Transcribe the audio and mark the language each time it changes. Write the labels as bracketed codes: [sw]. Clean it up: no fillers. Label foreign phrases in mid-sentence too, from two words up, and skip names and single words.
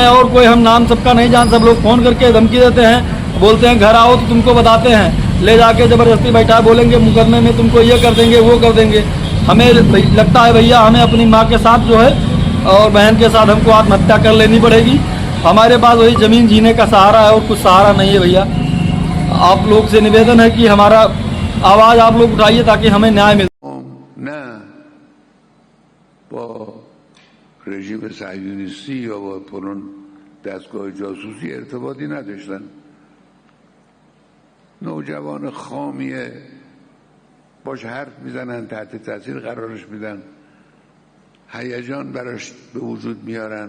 [hi] और कोई हम नाम सबका नहीं जान, सब लोग फोन करके धमकी देते हैं, बोलते हैं घर आओ तो तुमको बताते हैं, ले जाके जबरदस्ती बैठा, बोलेंगे मुकदमे में तुमको ये कर देंगे, वो कर देंगे। हमें लगता है भैया हमें अपनी माँ के साथ जो है और बहन के साथ हमको आत्महत्या कर लेनी पड़ेगी। हमारे पास वही जमीन जीने का सहारा है और कुछ सहारा नहीं है भैया। आप लोग से निवेदन है कि हमारा आवाज आप लोग उठाइए ताकि हमें न्याय मिले। [fa] نه با رژیم صهیونیستی یا با فلان دستگاه جاسوسی ارتباطی نداشتن. نوجوان خامیه، باش حرف میزنن، تحت تاثیر قرارش میدن، هیجان براش به وجود میارن.